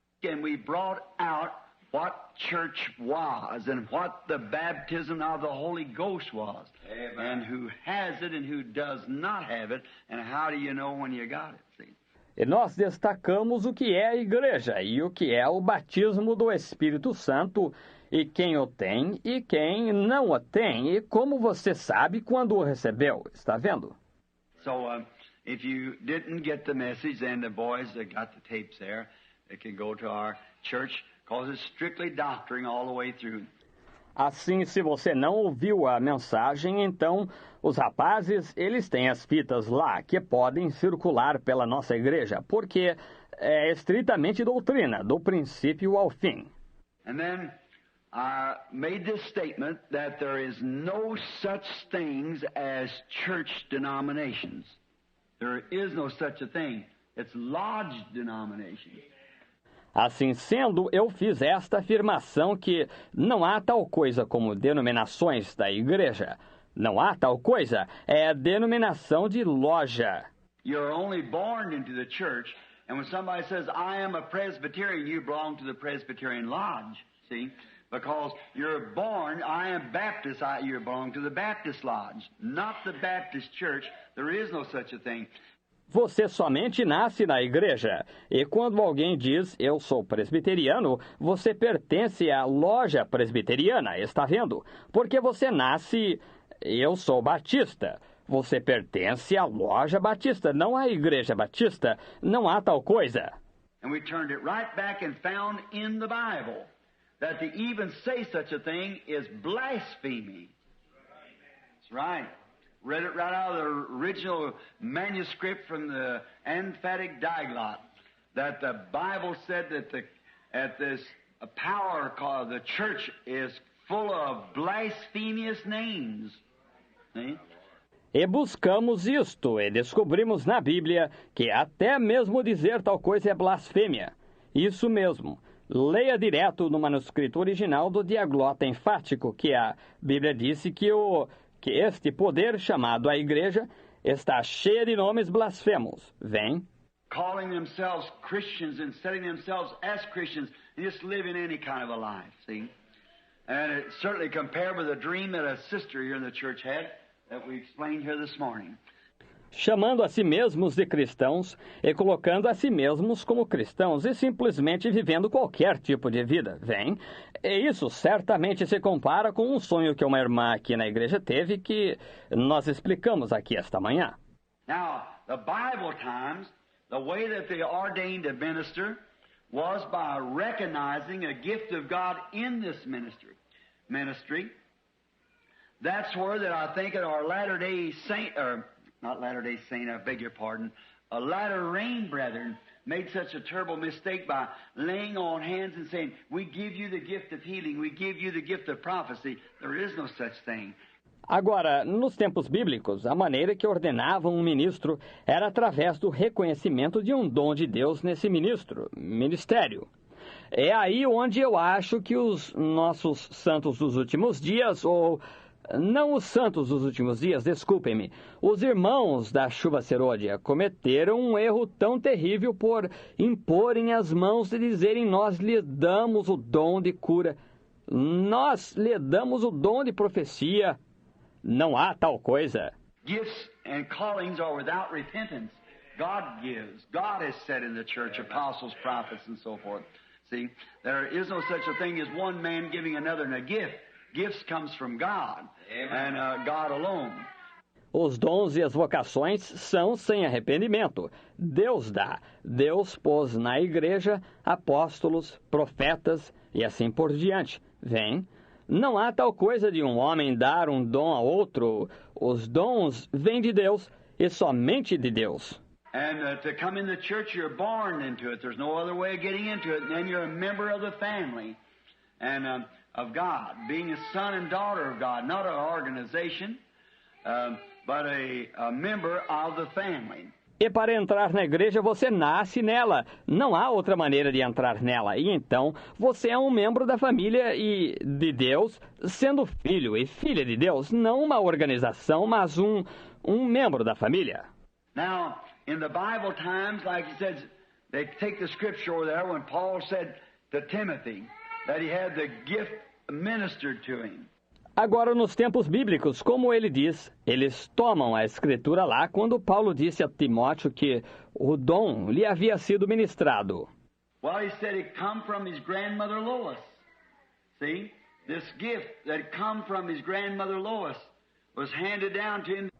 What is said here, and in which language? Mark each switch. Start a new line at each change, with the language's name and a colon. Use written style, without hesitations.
English: And we brought out what church was and what the baptism of the Holy Ghost was. Amen. And who has it and who does not have it, and how do you know when you got it? See?
Portuguese: E nós destacamos o que é a igreja e o que é o batismo do Espírito Santo, e quem o tem e quem não o tem, e como você sabe quando o recebeu. Está vendo?
English: So, if you didn't get the message, then the boys that got the tapes there, they can go to our church, because it's strictly doctrine all the way through.
Portuguese: Assim, se você não ouviu a mensagem, então os rapazes, eles têm as fitas lá que podem circular pela nossa igreja, porque é estritamente doutrina, do princípio ao fim.
English: And then I made this statement that there is no such things as church denominations. There is no such a thing. It's lodge denominations.
Portuguese: Assim sendo, eu fiz esta afirmação que não há tal coisa como denominações da igreja. Não há tal coisa, é denominação de loja.
English: You're only born into the church, and when somebody says, I am a Presbyterian, you belong to the Presbyterian Lodge, see? Because you're born, I am Baptist, you belong to the Baptist Lodge, not the Baptist Church. There is no such a thing.
Portuguese: Você somente nasce na igreja. E quando alguém diz, eu sou presbiteriano, você pertence à loja presbiteriana, está vendo? Porque você nasce, eu sou batista. Você pertence à loja batista, não à igreja batista. Não há tal coisa.
English: And we turned it right back and found in the Bible that to even say such a thing is blasphemy. That's right. Read it right out of the original manuscript from the emphatic diglot, that the Bible said that this power called the church is full of blasphemous names. See?
Portuguese: E buscamos isto, e descobrimos na Bíblia que até mesmo dizer tal coisa é blasfêmia. Isso mesmo. Leia direto no manuscrito original do Diaglota Enfático, que a Bíblia disse que este poder chamado a igreja está cheio de nomes blasfemos. Vem.
English: Calling themselves Christians and setting themselves as Christians and just living any kind of a life, see? And it certainly compared with a dream that a sister here in the church had that we explained here this morning.
Portuguese: Chamando a si mesmos de cristãos e colocando a si mesmos como cristãos e simplesmente vivendo qualquer tipo de vida, vem? E isso certamente se compara com um sonho que uma irmã aqui na igreja teve que nós explicamos aqui esta manhã.
English: Now, the Bible times, the way that they ordained a minister was by recognizing a gift of God in this ministry. That's where that I think at our Latter-day Saint, or not Latter-day Saint, I beg your pardon, a Latter Rain brethren made such a terrible mistake by laying on hands and saying, we give you the gift of healing, we give you the gift of prophecy. There is no such thing.
Portuguese: Agora, nos tempos bíblicos, a maneira que ordenavam um ministro era através do reconhecimento de um dom de Deus nesse ministério. É aí onde eu acho que os nossos santos dos últimos dias, ou não os santos dos últimos dias, desculpem-me, os irmãos da chuva serôdia cometeram um erro tão terrível por imporem as mãos e dizerem, nós lhe damos o dom de cura, nós lhe damos o dom de profecia. Não há tal coisa.
English: Gifts and callings are without repentance. God gives. God has said in the church, apostles, prophets, and so forth. See, there is no such a thing as one man giving another a gift. Gifts comes from God, and God alone.
Portuguese: Os dons e as vocações são sem arrependimento. Deus dá. Deus pôs na igreja apóstolos, profetas e assim por diante. Vem. Não há tal coisa de um homem dar um dom a outro. Os dons vêm de Deus e somente de Deus.
English: And to come in the church, you're born into it. There's no other way of getting into it. And then you're a member of the family and of God, being a son and daughter of God, not an organization, but a member of the family.
Portuguese: E para entrar na igreja, você nasce nela. Não há outra maneira de entrar nela. E então, você é um membro da família e de Deus, sendo filho e filha de Deus, não uma organização, mas um membro da família.
English: Now, in the Bible times, like he said, they take the scripture over there when Paul said to Timothy that he had the gift ministered to him.
Portuguese: Agora, nos tempos bíblicos, como ele diz, eles tomam a escritura lá quando Paulo disse a Timóteo que o dom lhe havia sido ministrado.
English: Well, he said it come from his grandmother Lois. See? This gift that come from his grandmother Lois was handed down to him.